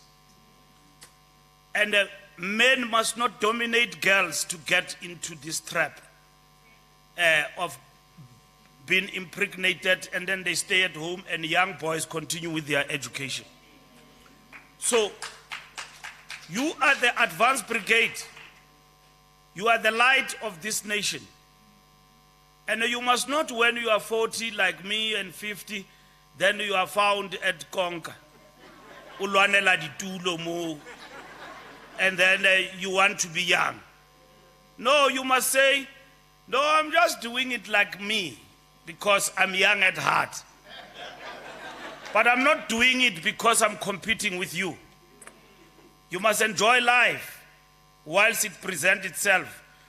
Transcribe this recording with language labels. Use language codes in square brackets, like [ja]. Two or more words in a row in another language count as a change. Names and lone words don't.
[en] And men must not dominate girls to get into this trap of being impregnated, and then they stay at home and young boys continue with their education. So, you are the advanced brigade. You are the light of this nation. And you must not, when you are 40 like me and 50, then you are found at Konka. Ulwanela ditulo mo. And then you want to be young. No, you must say, no, I'm just doing it like me because I'm young at heart. But I'm not doing it because I'm competing with you. You must enjoy life whilst it presents itself.